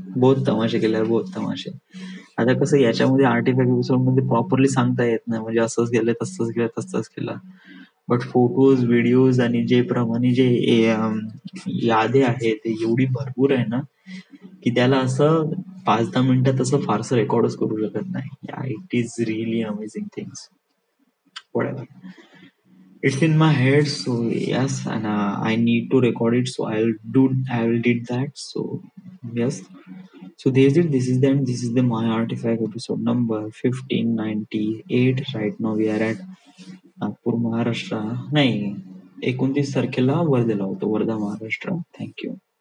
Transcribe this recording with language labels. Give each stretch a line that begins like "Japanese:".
Marathi: बहुत तमाशे केले, बहुत तमाशे. आता कसं याच्यामध्ये आर्टिफॅक्ट एपिसोड मध्ये प्रॉपरली सांगता येत नाही, म्हणजे असंच गेलं, तसंच गेलं, तसंच केलं. बट फोटोज, व्हिडिओज आणि जे प्रमाणे जे यादे आहेत ते एवढी भरपूर आहे ना, की त्याला असं 5-10 मिनिटात असं फारसं रेकॉर्डच करू शकत नाही.
English: It is really amazing things. It's in my head, so yes, and I need to record it, so I will did that. So yes, so this is then this is the my artifact episode number 1598. Right now we are at
Marathi: Nagpur, Maharashtra. नाही, 29 तारखेला वर्धेला होतो, Wardha, Maharashtra. Thank you.